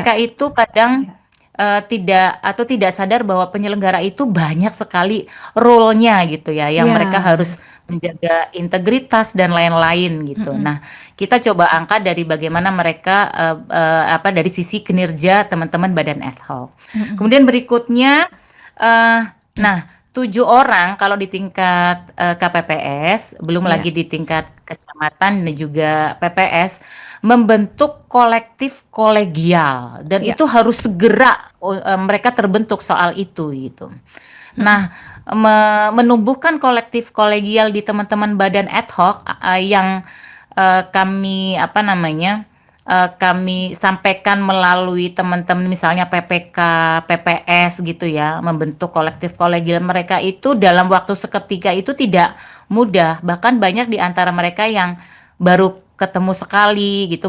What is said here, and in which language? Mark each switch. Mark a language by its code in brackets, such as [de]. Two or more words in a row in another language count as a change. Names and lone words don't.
[id] Mereka itu kadang tidak sadar bahwa penyelenggara itu banyak sekali role-nya gitu ya, yang mereka Iya. harus menjaga integritas dan lain-lain gitu. Mm-mm. Nah, kita coba angkat dari bagaimana mereka apa, dari sisi kinerja teman-teman badan ad hoc. Mm-mm. Kemudian berikutnya, eh, nah 7 orang kalau di tingkat KPPS, belum Iya. lagi di tingkat kecamatan dan juga PPS, membentuk kolektif kolegial, dan Iya. itu harus segera mereka terbentuk soal itu gitu. Mm-mm. Nah, menumbuhkan kolektif kolegial di teman-teman badan ad hoc yang kami apa namanya, kami sampaikan melalui teman-teman misalnya PPK, PPS gitu ya, membentuk kolektif kolegial mereka itu dalam waktu seketika itu tidak mudah. Bahkan banyak di antara mereka yang baru ketemu sekali gitu.